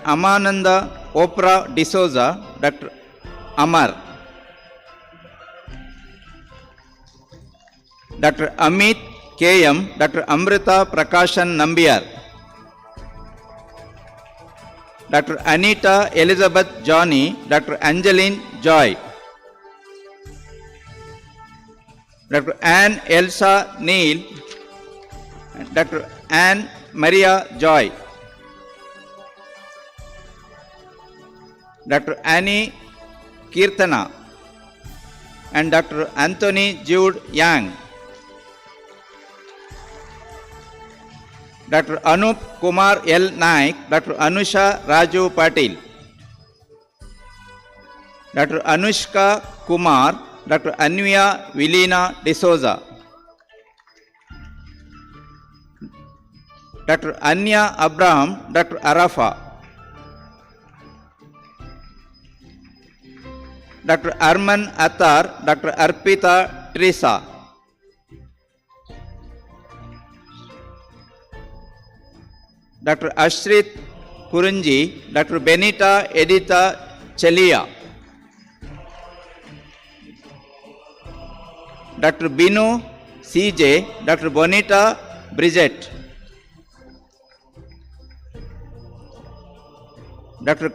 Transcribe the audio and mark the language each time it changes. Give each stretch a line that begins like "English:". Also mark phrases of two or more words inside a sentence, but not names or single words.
English: Amananda Oprah D'Souza, Dr. Amar. Dr. Amit K.M., Dr. Amrita Prakashan Nambiar. Dr. Anita Elizabeth Johnny, Dr. Angeline Joy. Dr. Anne Elsa Neil, Dr. Anne Maria Joy. Dr. Annie Kirtana and Dr. Anthony Jude Yang. Dr. Anup Kumar L. Naik, Dr. Anusha Raju Patil. Dr. Anushka Kumar, Dr. Anvia Vilina D'Souza. Dr. Anya Abraham, Dr. Arafa. Dr. Arman Attar, Dr. Arpita Teresa. Dr. Ashrit Kurunji, Dr. Benita Edita Chalia. Dr. Binu CJ, Dr. Bonita Bridget. Dr.